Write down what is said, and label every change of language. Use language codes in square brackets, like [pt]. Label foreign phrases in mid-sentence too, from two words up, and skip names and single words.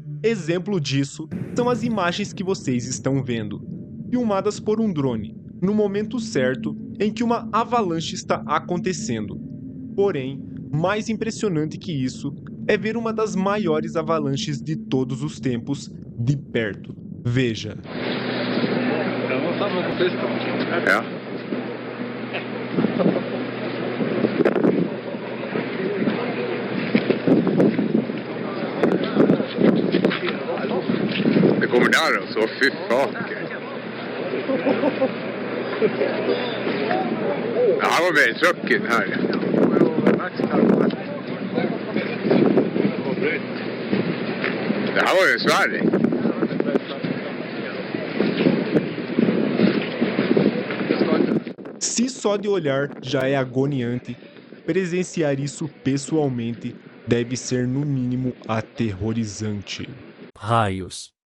[pt] Exemplo disso são as imagens que vocês estão vendo, filmadas por um drone, no momento certo em que uma avalanche está acontecendo. Porém, mais impressionante que isso é ver uma das maiores avalanches de todos os tempos de perto. Veja. [sv] Det kommer där och så, fy faken. Det här var väldigt tråkigt här. Det här var ju Sverige. [pt] Se só de olhar já é agoniante, presenciar isso pessoalmente deve ser no mínimo aterrorizante. Raios.